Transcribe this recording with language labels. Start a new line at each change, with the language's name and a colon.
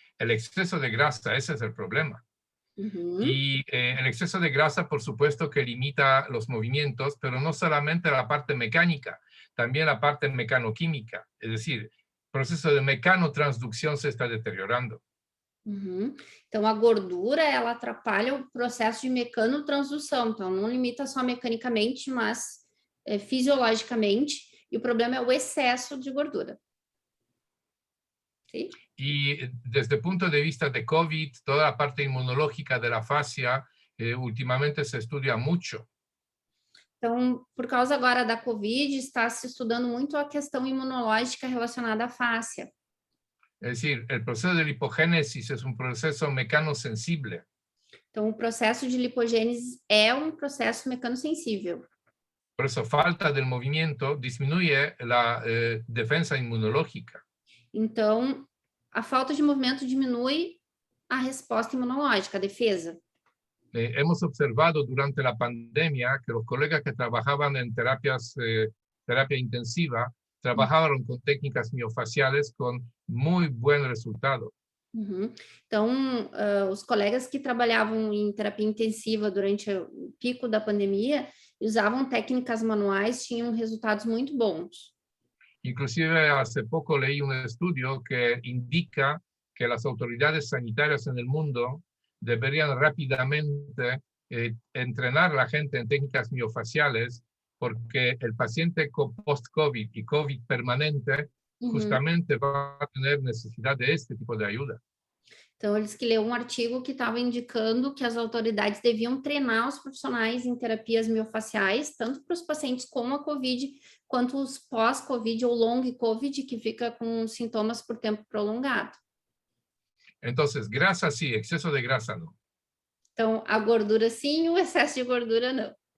Spanish: El exceso de grasa, ese es el problema. Uhum. Y el exceso de grasa, por supuesto, que limita los movimientos, pero no solamente la parte mecánica, también la parte mecanoquímica. Es decir, el proceso de mecanotransducción se está deteriorando. Uhum.
Portuguese: Então, a gordura, ela atrapalha o processo de mecanotransdução. Então, não limita só mecanicamente, mas fisiologicamente. E o problema é o excesso de gordura.
Spanish: ¿Sí? Y desde el punto de vista de COVID, toda la parte inmunológica de la fascia últimamente se estudia mucho.
Portuguese: Então, por causa agora da COVID, está se estudando muito a questão imunológica relacionada à fáscia.
Spanish: Es decir, el proceso de lipogénesis es un proceso mecanosensible.
Portuguese: Então, o processo de lipogênese é um processo mecanosensível.
Spanish: Por eso, falta del movimiento disminuye la defensa inmunológica.
Portuguese: Então, a falta de movimento diminui a resposta imunológica, a defesa.
Spanish: Hemos observado durante la pandemia que los colegas que trabajaban en terapia intensiva trabajaron con técnicas miofaciales con muy buen resultado. Uhum.
Portuguese: Então, os colegas que trabalhavam em terapia intensiva durante o pico da pandemia, usavam técnicas manuais, tinham resultados muito bons.
Spanish: Inclusive, hace poco leí un estudio que indica que las autoridades sanitarias en el mundo deberían rápidamente entrenar a la gente en técnicas miofaciales, porque el paciente con post-COVID y COVID permanente justamente va a tener necesidad de este tipo de ayuda.
Portuguese: Então, eles que leu um artigo que estava indicando que as autoridades deviam treinar os profissionais em terapias miofaciais, tanto para os pacientes com a COVID, quanto os pós-COVID ou long COVID, que fica com sintomas por tempo prolongado.
Spanish: Entonces, grasa sí, exceso de grasa no.
Portuguese: Então, a gordura sim, o excesso de gordura não.